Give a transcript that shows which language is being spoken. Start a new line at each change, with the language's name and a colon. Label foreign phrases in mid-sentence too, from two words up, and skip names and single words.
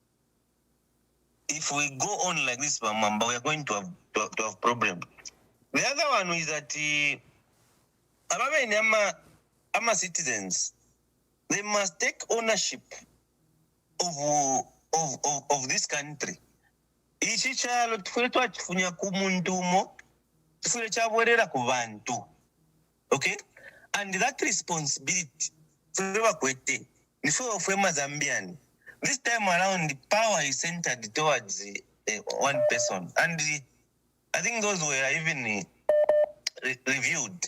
English: If we go on like this, Mwamba, we are going to have problem. The other one is that Ama citizens, they must take ownership of this country.
Bemba: Ichi chalo tufule twachifunya kumuntu mo, tufule chabwerera ku bantu.
English: Okay? And that responsibility, forever kwete, before Zambian. This time around, the power is centered towards one person. And I think those were even reviewed.